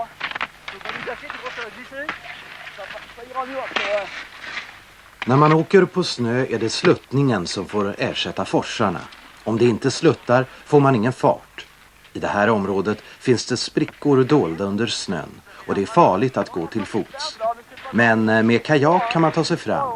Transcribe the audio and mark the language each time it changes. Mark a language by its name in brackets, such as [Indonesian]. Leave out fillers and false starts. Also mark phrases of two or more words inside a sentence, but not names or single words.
[French] Donc on nous cacher, tu crois que ça va glisser? Ça ira mieux après. [Swedish] När man åker på snö är det sluttningen som får ersätta forsarna. Om det inte sluttar får man ingen fart. I det här området finns det sprickor dolda under snön och det är farligt att gå till fots. Men med kajak kan man ta sig fram.